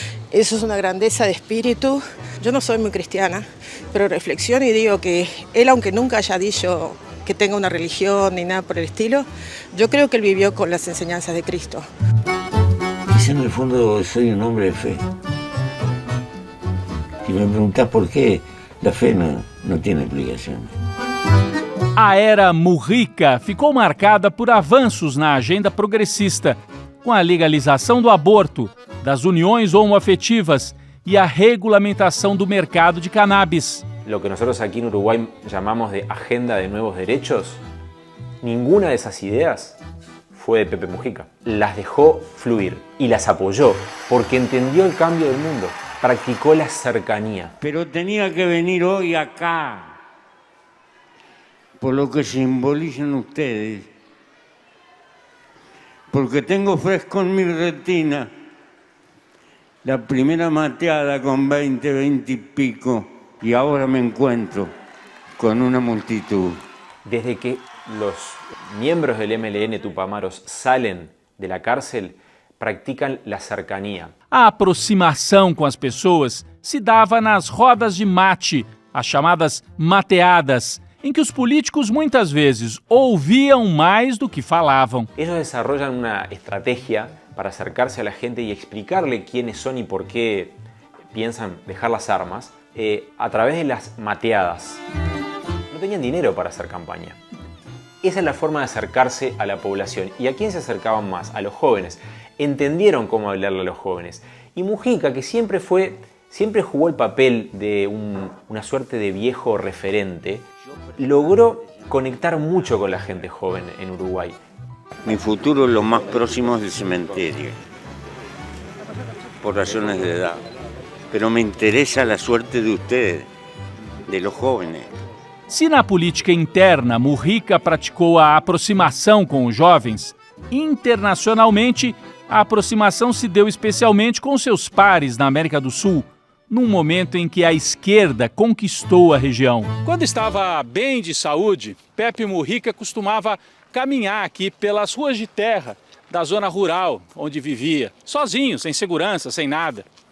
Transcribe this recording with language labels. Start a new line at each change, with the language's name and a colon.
Spanish: Eso es una grandeza de espíritu. Yo no soy muy cristiana, pero reflexiono y digo que él, aunque nunca haya dicho que tenga una religión ni nada por el estilo, yo creo que él vivió con las enseñanzas de Cristo. Quizá en el fondo soy un hombre de fe. Si me preguntás por qué, la fe
Portuguese: não tem explicação. A era Mujica ficou marcada por avanços na agenda progressista, com a legalização do aborto, das uniões homoafetivas e a regulamentação do mercado de cannabis.
Spanish: Lo que nosotros aquí en Uruguay llamamos de agenda de nuevos derechos, ninguna de esas ideas fue de Pepe Mujica. Las dejó fluir y las apoyó porque entendió el cambio del mundo, practicó la cercanía. Pero tenía que venir hoy acá, por lo que simbolizan ustedes, porque tengo fresco en mi retina la primera mateada con 20 y pico, y ahora me encuentro con una multitud. Desde que los miembros del MLN Tupamaros salen de la cárcel, practican la cercanía.
Portuguese: A aproximação com as pessoas se dava nas rodas de mate, as chamadas mateadas, em que os políticos muitas vezes ouviam mais do que falavam.
Spanish: Ellos desarrollan una estrategia para acercarse a la gente y explicarle quiénes son y por qué piensan dejar las armas a través de las mateadas. No tenían dinero para hacer campaña. Esa es la forma de acercarse a la población. ¿Y a quién se acercaban más? A los jóvenes. Entendieron cómo hablarle a los jóvenes. Y Mujica, que siempre jugó el papel de una suerte de viejo referente, logró conectar mucho con la gente joven en Uruguay. Mi futuro es lo más próximo del cementerio, por razones de edad. Pero me interesa la suerte de ustedes, de los jóvenes.
Portuguese: Se na política interna Mujica praticou a aproximação com os jovens, internacionalmente a aproximação se deu especialmente com seus pares na América do Sul, num momento em que a esquerda conquistou a região. Quando estava bem de saúde, Pepe Mujica costumava caminhar aqui pelas ruas de terra da zona rural onde vivia, sozinho, sem segurança, sem nada.